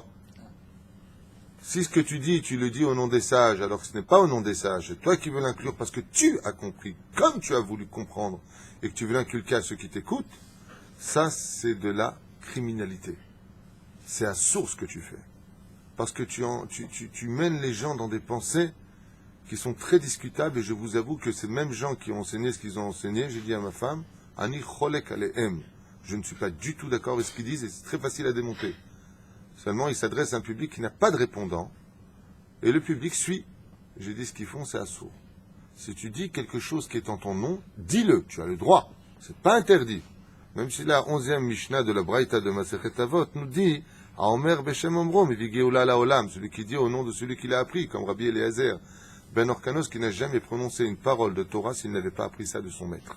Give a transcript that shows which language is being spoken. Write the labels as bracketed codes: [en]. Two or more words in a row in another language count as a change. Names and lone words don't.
[fr] Si ce que tu dis, tu le dis au nom des sages, alors que ce n'est pas au nom des sages, c'est toi qui veux l'inclure parce que tu as compris, comme tu as voulu comprendre, et que tu veux l'inculquer à ceux qui t'écoutent, ça c'est de la criminalité. c'est à source que tu fais. Parce que tu mènes les gens dans des pensées qui sont très discutables, et je vous avoue que ces mêmes gens qui ont enseigné ce qu'ils ont enseigné, j'ai dit à ma femme, [he] Ani cholek alehem. [fr] Je ne suis pas du tout d'accord avec ce qu'ils disent, et c'est très facile à démonter. Seulement, ils s'adressent à un public qui n'a pas de répondant, et le public suit. J'ai dit, ce qu'ils font, c'est assourd. Si tu dis quelque chose qui est en ton nom, dis-le, tu as le droit. C'est pas interdit. Même si la 11e Mishnah de la Braïta de Masechet Avot nous dit, à [he] Omer Beshem Omro, Mivigeoula la Olam, [fr] celui qui dit au nom de celui qui l'a appris, comme Rabbi Eliezer, Ben Orkanos, qui n'a jamais prononcé une parole de Torah s'il n'avait pas appris ça de son maître.